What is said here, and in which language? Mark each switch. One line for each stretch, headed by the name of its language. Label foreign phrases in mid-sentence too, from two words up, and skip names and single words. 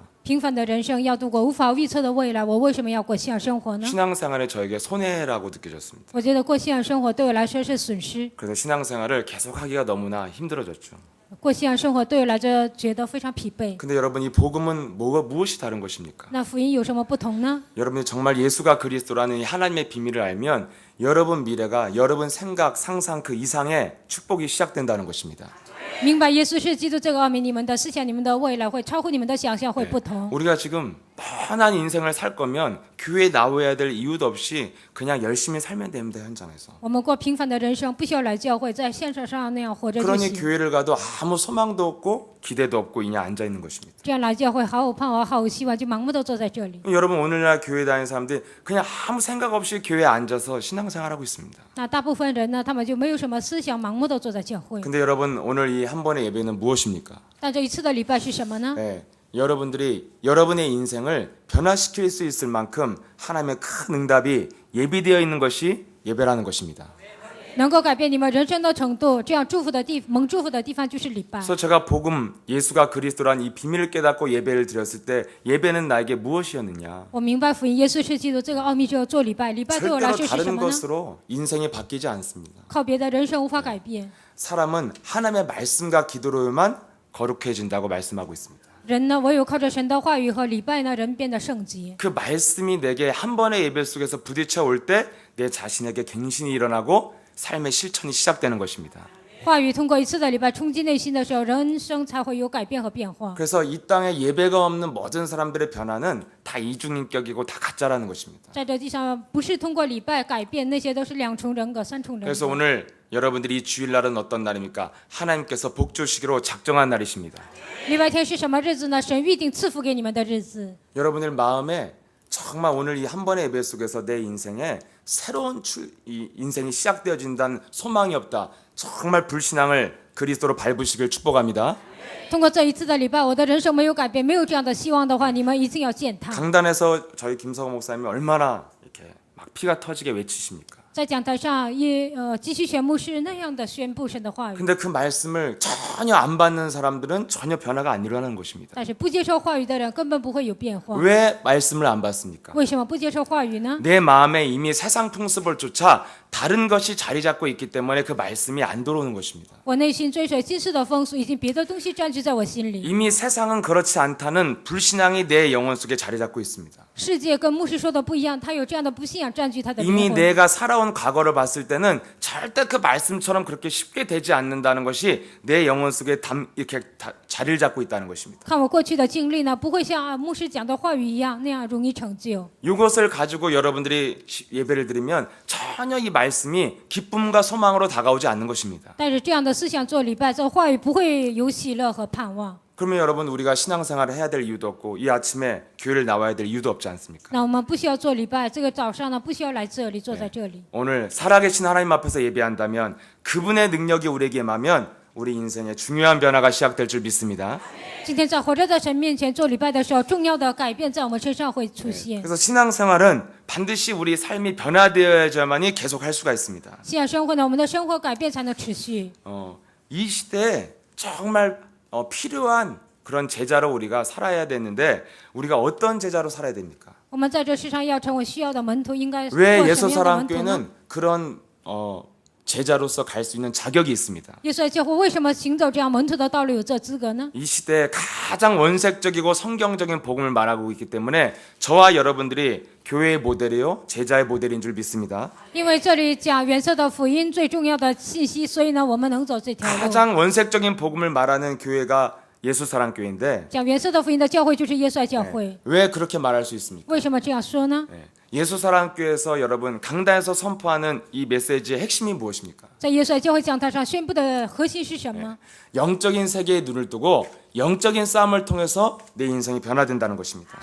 Chinese: 平凡的人生要度过无法预测的未来，我为什么要过信仰生活呢？
Korean: 신앙생활이 저에게 손해라고 느껴졌습니다.
Chinese: 我觉得过信仰生活对我来说是损失，
Korean: 그래서 신앙생활을 계속하기가 너무나 힘들어졌죠.
Chinese: 过信仰生活对我来说觉得非常疲惫。
Korean: 근데 여러분 이 복음은 무엇이 다른 것입니까?
Chinese: 那福音有什么不同呢？
Korean: 여러분이 정말 예수가 그리스도라는 이 하나님의 비밀을 알면 여러분 미래가 여러분 생각, 상상 그 이상의 축복이 시작된다는 것입니다.
Chinese: 明白耶稣是基督这个奥秘，你们的思想、你们的未来会超乎你们的想象，会不同。
Korean: 우리가 지금 뻔한 인생을 살 거면 교회에 나와야 될 이유도 없이 그냥 열심히 살면 됩니다, 현장에서.
Chinese: 我们过平凡的人生，不需要来教会，在现实上那样活着就
Korean: 그러니
Chinese: 行。
Korean: 교회를 가도 아무 소망도 없고 기대도 없고 그냥 앉아 있는 것입니다.
Chinese: 这样来教会毫无盼望、毫无希望，就盲目的坐在这里。
Korean: 여러분 오늘날 교회 다니는 사람들이 그냥 아무 생각 없이 교회에 앉아서 신앙생활하고 있습니다.
Chinese: 那大部分人呢，他们就没有什么思想，盲目的坐在教会。
Korean: 근데 여러분 오늘 이 한 번의 예배는 무엇입니까?
Chinese: 但这一次的礼拜是什么呢？
Korean: 네, 여러분들이 여러분의 인생을 변화시킬 수 있을 만큼 하나님의 큰 응답이 예비되어 있는 것이 예배라는 것입니다.
Chinese: 能够改变你们人生的程度，这样蒙祝福的地方就是礼拜。
Korean: 그래서 제가 복음 예수가 그리스도란 이 비밀을 깨닫고 예배를 드렸을 때 예배는 나에게 무엇이었느냐?
Chinese: 我明白福音，耶稣是基督这个奥秘之后做礼拜，礼拜对我来
Korean: 절대로
Chinese: 说是什
Korean: 다른
Chinese: 么呢？
Korean: 것으로 인생이 바뀌지 않습니다.
Chinese: 靠别的人生无法改变。
Korean: 사람은 하나님의 말씀과 기도로만 거룩해진다고 말씀하고 있습니다.
Chinese: 人呢，唯有靠着神的话语和礼拜呢，人变得圣洁。
Korean: 그 말씀이 내게 한 번의 예배 속에서 부딪혀 올 때 내 자신에게 갱신이 일어나고 삶의 실천이 시작되는 것입니다.
Chinese: 话语通过一次的礼拜冲击内心的时候，人生才会有改变和变化。
Korean: 그래서 이 땅에 예배가 없는 모든 사람들의 변화는 다 이중인격이고 다 가짜라는 것입니다.
Chinese: 在这地上，不是通过礼拜改变，那些都是两重人格、三重人
Korean: 그래서
Chinese: 格。
Korean: 오늘 여러분들이 이 주일날은 어떤 날입니까? 하나님께서 복 주시기로 작정한 날이십니다.
Chinese: 礼拜天是什么日子呢？神预定赐福给你们的日子。
Korean: 여러분들 마음에 정말 오늘 이 한 번의 예배 속에서 내 인생에 새로운 이 인생이 시작되어진다는 소망이 없다. 정말 불신앙을 그리스도로 밟으시길 축복합니다.
Chinese: 通过这一次的礼拜，我的人生没有改变，没有这样的希望的话，你们一定要践踏。
Korean: 강단에서 저희 김성호 목사님이 얼마나 이렇게 막 피가 터지게 외치십니까?
Chinese: 在讲台上，继续宣牧师那样的宣布神的话语。
Korean: 근데 그 말씀을 전혀 안 받는 사람들은 전혀 변화가 안 일어나는 것입니다.
Chinese: 但是不接受话语的人根本不会有变化。
Korean: 왜 말씀을 안 받습니까?
Chinese: 为什么不接受话语呢？
Korean: 내 마음에 이미 세상 풍습을 쫓아 다른 것이 자리 잡고 있기 때문에 그 말씀이 안 들어오는 것입니다.
Chinese: 我内心追随今世的风俗，已经别的东西占据在我心里。
Korean: 이미 세상은 그렇지 않다는 불신앙이 내 영혼 속에 자리 잡고 있습니다.
Chinese: 世界跟牧师说的不一样，他有这样的不信仰占据他的灵
Korean: 이미
Chinese: 魂。
Korean: 내가 살아온 과거를 봤을 때는 절대 그 말씀처럼 그렇게 쉽게 되지 않는다는 것이 내 영혼 속에 이렇게 자리를 잡고 있다는 것입니다.
Chinese: 看我过去的经历呢，不会像牧师讲的话语一样那样容易成就。
Korean: 이것을 가지고 여러분들이 예배를 드리면 전혀 이 말씀이 기쁨과 소망으로 다가오지 않는 것입니다.
Chinese: 但是这样的思想做礼拜，这话语不会有喜乐和盼望。
Korean: 그러면 여러분 우리가 신앙생활을 해야 될 이유도 없고 이 아침에 교회를 나와야 될 이유도 없지 않습니까?
Chinese: 那我们不需要做礼拜，这个早上呢，不需要来这里，坐在这里。
Korean: 오늘 살아계신 하나님 앞에서 예배한다면 그분의 능력이 우리에게 임하면 우리 인생에 중요한 변화가 시작될 줄 믿습니다.
Chinese: 今天在活着的神面前做礼拜的时候，重要的改变在我们身上会出现。
Korean: 그래서 신앙생활은 반드시 우리 삶이 변화되어야만이 계속할 수가 있습니다.
Chinese: 信仰生活呢，我们的生活改变才能持续。
Korean: 이 시대에 정말 필요한 그런 제자로 우리가 살아야 되는데 우리가 어떤 제자로 살아야 됩니까?
Chinese: 我们在这世上要成为需要的门徒，应该做
Korean: 왜
Chinese: 什么样的门徒呢？
Korean: 예수사랑교회는 그런 제자로서 갈 수 있는 자격이 있습니다.
Chinese: 耶稣教会为什么行走这样门徒的道路有这资格呢？
Korean: 이 시대에 가장 원색적이고 성경적인 복음을 말하고 있기 때문에 저와 여러분들이 교회의 모델이요 제자의 모델인 줄 믿습니다.
Chinese: 因为这里讲原色的福音最重要的信息，所以呢，我们能走这条路。
Korean: 가장 원색적인 복음을 말하는 교회가 예수사랑교회인데
Chinese: 讲原色的福音的教会就是耶稣爱教会。
Korean: 왜 그렇게 말할 수 있습니까?
Chinese: 为什么这样说呢？
Korean: 예수사랑교회에서 여러분 강단에서 선포하는 이 메시지의 핵심이 무엇입니까?
Chinese: 在耶稣爱教会讲台上宣布的核心是什么？
Korean: 영적인 세계에 눈을 뜨고 영적인 싸움을 통해서 내 인생이 변화된다는 것입니다.